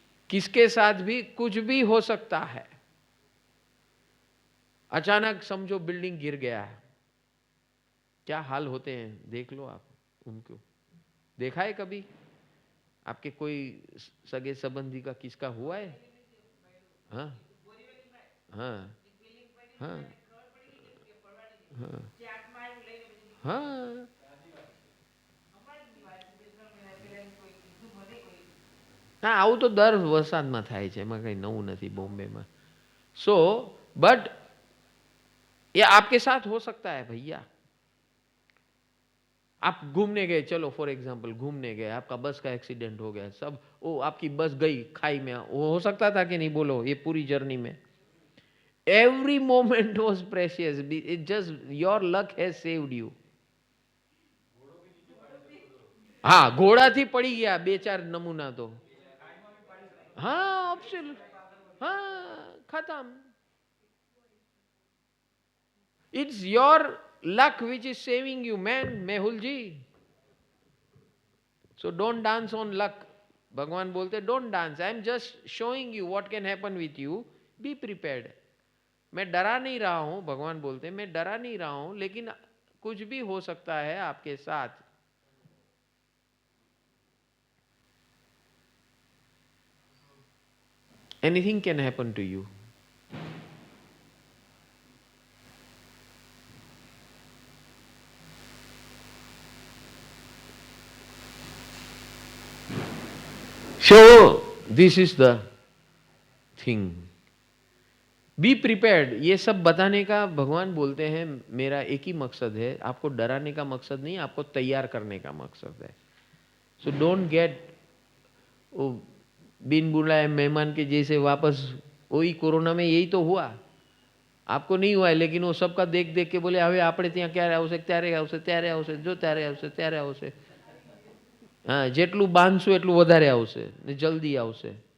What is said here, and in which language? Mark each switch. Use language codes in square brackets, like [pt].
[hi] किसके साथ भी कुछ भी हो सकता है। अचानक समझो बिल्डिंग गिर गया है, क्या हाल होते हैं देख लो आप उनको। देखा है कभी आपके कोई सगे संबंधी का किसका हुआ है? [gu] हाँ हाँ हाँ हाँ हाँ હા આવું તો દર વરસાદમાં થાય છે, એમાં કઈ નવું નથી બોમ્બેમાં. [hi] सो बट ये आपके साथ हो सकता है भैया. आप घूमने गए, चलो फॉर एग्जांपल घूमने गए, आपका बस का एक्सीडेंट हो गया, सब ओ आपकी बस गई खाई में, वो हो सकता था कि नहीं बोलो ये पूरी जर्नी में? [en] Every moment was precious, it just your luck has saved you. [gu] હા ઘોડાથી પડી ગયા બે ચાર નમૂના તો. હા ઓપ્શન, હા ખતમ. [en] It's your luck which is saving you, man, Mehul ji. So don't dance on luck. [hi] भगवान बोलते [en] don't dance. I am just showing you what can happen with you. Be prepared. [hi] मैं डरा नहीं रहा हूं, भगवान बोलते मैं डरा नहीं रहा हूं, लेकिन कुछ भी हो सकता है आपके साथ. [en] Anything can happen to you. So this is the thing. Be prepared. [hi] ये सब बताने का भगवान बोलते हैं मेरा एक ही मकसद है, आपको डराने का मकसद नहीं, आपको तैयार करने का मकसद है. [en] so don't get [hi] बिन बुलाए मेहमान के जैसे वापस. वही कोरोना में यही तो हुआ, आपको नहीं हुआ है लेकिन वो सबका देख देख के बोले [gu] હવે આપણે ત્યાં ક્યારે આવશે ત્યારે આવશે [hi] ત્યારે આવશે જો ત્યારે આવશે ત્યારે આવશે. [gu] હા જેટલું બાંધશું એટલું વધારે આવશે ને જલ્દી આવશે.